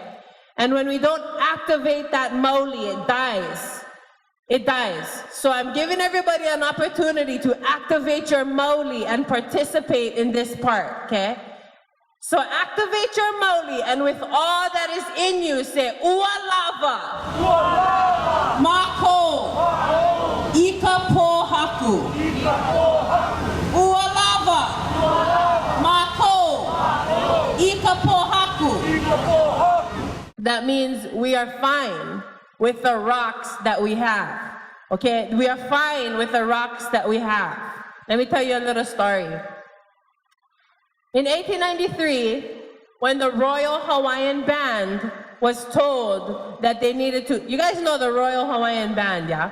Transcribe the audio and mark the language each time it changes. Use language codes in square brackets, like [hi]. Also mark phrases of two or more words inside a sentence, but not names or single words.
[en] And when we don't activate that maoli, it dies. It dies. So I'm giving everybody an opportunity to activate your maoli and participate in this part, okay? So activate your maoli, and with all that is in you, say, [haw] Ua lava, mako, ika pohaku, Ua lava, mako, ika pohaku. [en] That means we are fine with the rocks that we have. Okay, we are fine with the rocks that we have. Let me tell you a little story. In 1893, when the Royal Hawaiian Band was told that they needed to, you guys know the Royal Hawaiian Band, yeah?